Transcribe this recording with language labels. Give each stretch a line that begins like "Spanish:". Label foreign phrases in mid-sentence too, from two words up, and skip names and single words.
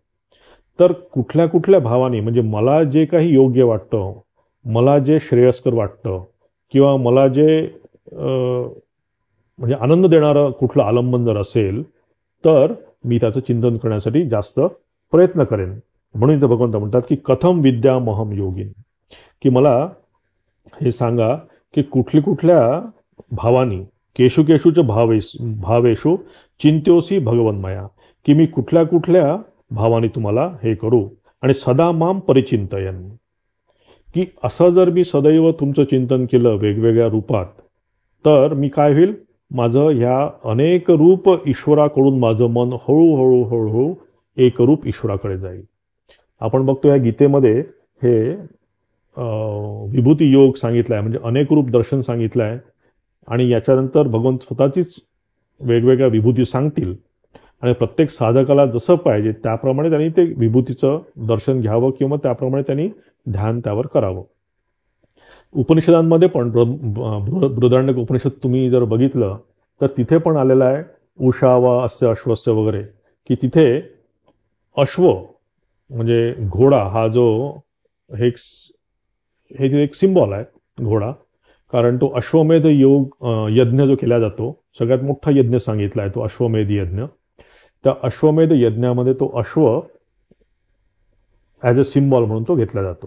Marathi: तर कुठल्या कुठल्या भावाने म्हणजे मला जे काही योग्य वाटतं, मला जे श्रेयस्कर वाटतं किंवा मला जे म्हणजे आनंद देणारं कुठलं आलंबन जर असेल तर मी त्याचं चिंतन करण्यासाठी जास्त प्रयत्न करेन. म्हणून इथं भगवंत म्हणतात की
Sanskrit: कथम विद्यामहम योगिन,
Marathi: की मला हे सांगा की कुठल्या
Sanskrit: भावानी केशु केशूच भावेषु चिंत्योसी भगवन्मया,
Marathi: की मी कुठल्या भावानी तुम्हाला हे करू आणि
Sanskrit: सदा माम परिचिंतयन,
Marathi: की असं जर मी सदैव तुमचं चिंतन केलं वेगवेगळ्या रूपात तर मी काय होईल, माझं ह्या अनेक रूप ईश्वराकडून माझं मन हळूहळू हळूहळू एक रूप ईश्वराकडे जाईल. आपण बघतो या गीतेमध्ये हे विभूती योग सांगितला आहे, म्हणजे अनेक रूप दर्शन सांगितलं आहे. आणि याच्यानंतर भगवंत स्वतःचीच वेगवेगळ्या विभूती सांगतील आणि प्रत्येक साधकाला जसं पाहिजे त्याप्रमाणे त्यांनी ते विभूतीचं दर्शन घ्यावं किंवा त्याप्रमाणे त्यांनी ध्यान त्यावर करावं. उपनिषदांमध्ये पण बृहदारण्यक उपनिषद तुम्ही जर बघितलं तर तिथे पण आलेलं आहे
Sanskrit: उषावा अस्य अश्वस्य
Marathi: वगैरे, की तिथे अश्व म्हणजे घोडा हा जो हे एक सिम्बॉल आहे घोडा. कारण तो अश्वमेध योग यज्ञ जो केला जातो, सगळ्यात मोठा यज्ञ सांगितला आहे तो अश्वमेध यज्ञ. त्या अश्वमेध यज्ञामध्ये तो अश्व
English: as a symbol
Marathi: म्हणून तो घेतला जातो.